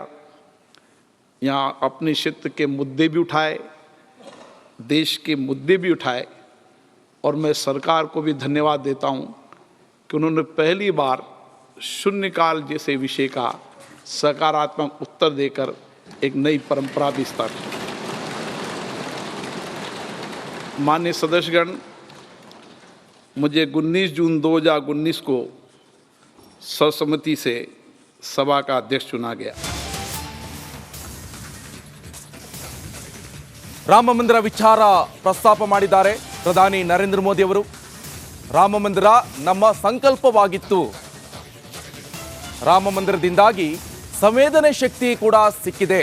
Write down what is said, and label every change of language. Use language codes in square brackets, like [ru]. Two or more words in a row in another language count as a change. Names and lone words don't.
[hi] यहाँ अपने क्षेत्र के मुद्दे भी उठाए, देश के मुद्दे भी उठाए और मैं सरकार को भी धन्यवाद देता हूँ कि उन्होंने पहली बार शून्यकाल जैसे विषय का सकारात्मक उत्तर देकर एक नई परंपरा भी स्थापित की। माननीय सदस्यगण, मुझे 19 जून 2019 को सर्वसम्मति से सभा का अध्यक्ष चुना गया। [kn] ರಾಮ ಮಂದಿರ ವಿಚಾರ ಪ್ರಸ್ತಾಪ ಮಾಡಿದ್ದಾರೆ ಪ್ರಧಾನಿ ನರೇಂದ್ರ ಮೋದಿ ಅವರು. ರಾಮ ಮಂದಿರ ನಮ್ಮ ಸಂಕಲ್ಪವಾಗಿತ್ತು. ರಾಮ ಮಂದಿರದಿಂದಾಗಿ ಸಂವೇದನೆ ಶಕ್ತಿ ಕೂಡ ಸಿಕ್ಕಿದೆ.